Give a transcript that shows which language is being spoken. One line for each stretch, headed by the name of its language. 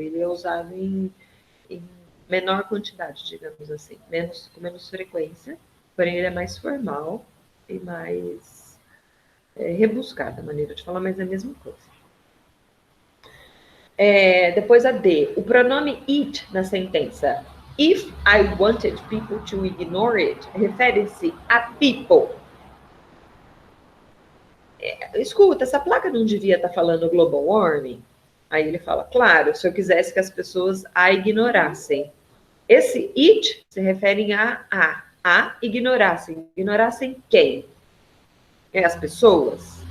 Portuguese: Ele é usado em menor quantidade, digamos assim. Com menos frequência. Porém, ele é mais formal e mais rebuscado a maneira de falar, mas é a mesma coisa. Depois a D. O pronome it na sentença.
English: If I wanted people to ignore it,
Portuguese: refere-se a people. Escuta, essa placa não devia estar falando global warming? Aí ele fala, claro, se eu quisesse que as pessoas a ignorassem. Esse it se refere a ignorassem. Ignorassem quem? As pessoas?